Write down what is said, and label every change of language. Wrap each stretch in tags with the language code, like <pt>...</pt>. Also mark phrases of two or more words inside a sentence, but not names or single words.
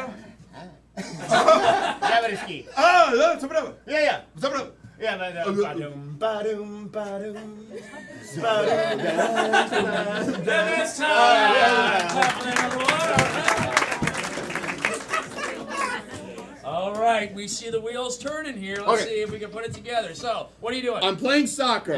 <fr>Jaberski. Ah, ça va.</fr> <en>Yeah.</en> <fr>Ça va.</fr> <en>Yeah, badum, badum, badum. It's time. All right, we see the wheels turning here. Let's see if we can put it together. So, what are you doing? I'm playing soccer.</en>